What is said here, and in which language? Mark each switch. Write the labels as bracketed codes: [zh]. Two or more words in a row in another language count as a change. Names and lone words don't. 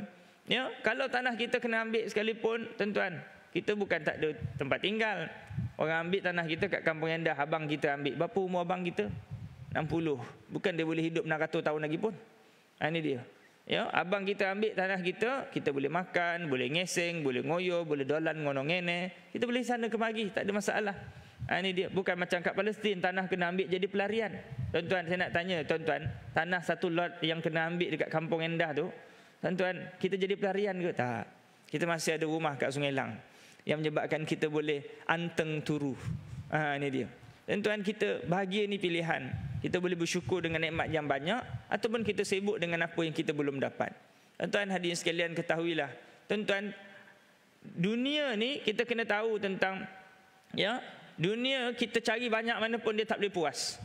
[ms] Ya, kalau tanah kita kena ambil sekalipun, tuan-tuan, kita bukan tak ada tempat tinggal. Orang ambil tanah kita kat Kampung Endah, abang kita ambil. Berapa umur abang kita? 60. Bukan dia boleh hidup 600 tahun lagi pun. Ini dia. Ya, abang kita ambil tanah kita, kita boleh makan, boleh ngeseng, boleh ngoyo, boleh [jv] dolan ngono ngene. [ms] Kita boleh sana kemari, tak ada masalah. Ini dia. Bukan macam kat Palestin, tanah kena ambil jadi pelarian. Tuan-tuan, saya nak tanya, tuan-tuan, tanah satu lot yang kena ambil dekat Kampung Endah tu, tuan-tuan, kita jadi pelarian ke? Tak. Kita masih ada rumah kat Sungai Lang yang menyebabkan kita boleh [jv] anteng turu. [ms] Ini dia. Tuan-tuan, kita bahagia ni pilihan. Kita boleh bersyukur dengan nikmat yang banyak ataupun kita sibuk dengan apa yang kita belum dapat. Tuan-tuan, hadirin sekalian, ketahuilah, tuan-tuan, dunia ni kita kena tahu tentang, ya, dunia kita cari banyak mana pun dia tak boleh puas.